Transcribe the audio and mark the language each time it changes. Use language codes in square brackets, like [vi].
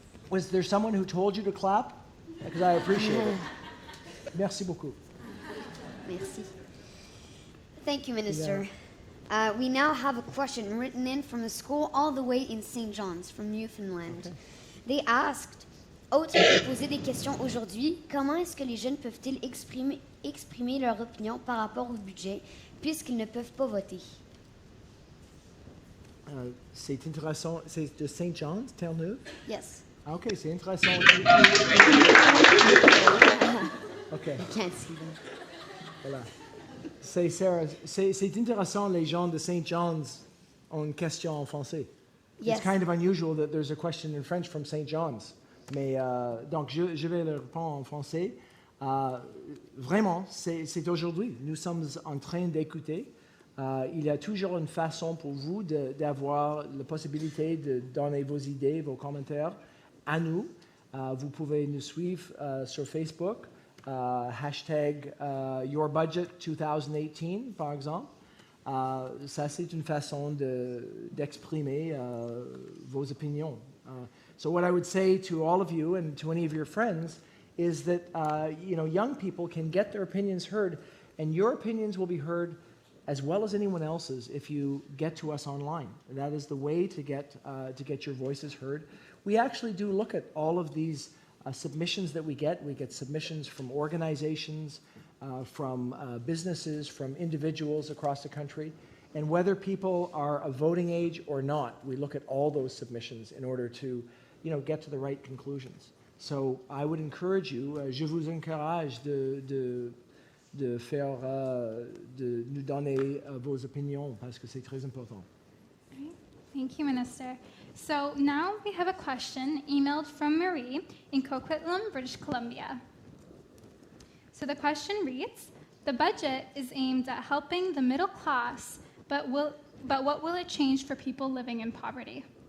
[en] Was there someone who told you to clap? Because I appreciate it. [fr] Merci beaucoup. Merci. Thank you, Minister. [en] We now have a question written in from a school all the way in St. John's, from Newfoundland. Okay. They asked, [fr] autre que poser des questions aujourd'hui, comment est-ce que les jeunes peuvent-ils exprimer leur opinion par rapport au budget, puisqu'ils ne peuvent pas voter? C'est intéressant. C'est de St. John's, Terre-Neuve? [en] Yes. [fr] Ah, OK, c'est intéressant. OK, [en] Can't see them. [fr] voilà. C'est Sarah, c'est intéressant, les gens de St. John's ont une question en français. [en] Yes. It's kind of unusual that there's a question in French from St. John's. [fr] Mais donc, je vais le répondre en français. Vraiment, c'est aujourd'hui. Nous sommes en train d'écouter. Il y a toujours une façon pour vous d'avoir la possibilité de donner vos idées, vos commentaires à nous. Vous pouvez nous suivre sur Facebook, hashtag YourBudget2018, par exemple. Ça, c'est une façon d'exprimer vos opinions. [en] So what I would say to all of you and to any of your friends is that young people can get their opinions heard, and your opinions will be heard as well as anyone else's if you get to us online. That is the way to get your voices heard. We actually do look at all of these submissions that we get. We get submissions from organizations, from businesses, from individuals across the country. And whether people are of voting age or not, we look at all those submissions in order to get to the right conclusions. So I would encourage you, [fr] je vous encourage de nous donner vos opinions parce que c'est très important. [en] Great. Thank you, Minister. So now we have a question emailed from Marie in Coquitlam, British Columbia. So the question reads, the budget is aimed at helping the middle class, but what will it change for people living in poverty?